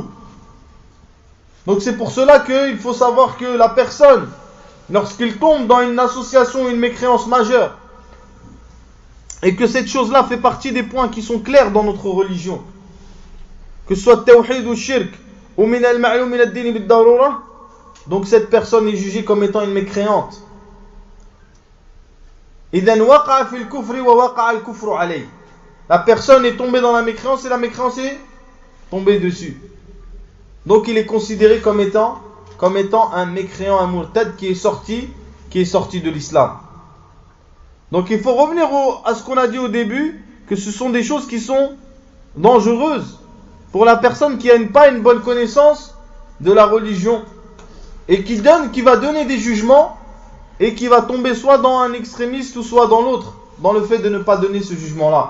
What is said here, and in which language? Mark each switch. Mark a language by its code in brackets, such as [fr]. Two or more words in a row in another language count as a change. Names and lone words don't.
[fr] Donc c'est pour cela qu'il faut savoir que la personne, lorsqu'il tombe dans une association, une mécréance majeure, et que cette chose-là fait partie des points qui sont clairs dans notre religion, que ce soit tawhid ou shirk, ou [ar] من المعلوم من الدين بالضرورة, [fr] donc cette personne est jugée comme étant une mécréante. [ar] إذن وقع في الكفر ووقع الكفر عليه. [fr] La personne est tombée dans la mécréance et la mécréance est tombée dessus. Donc il est considéré comme étant un mécréant, un murtad qui est sorti de l'islam. Donc il faut revenir à ce qu'on a dit au début, que ce sont des choses qui sont dangereuses pour la personne qui n'a pas une bonne connaissance de la religion et qui va donner des jugements et qui va tomber soit dans un extrémiste ou soit dans l'autre, dans le fait de ne pas donner ce jugement-là.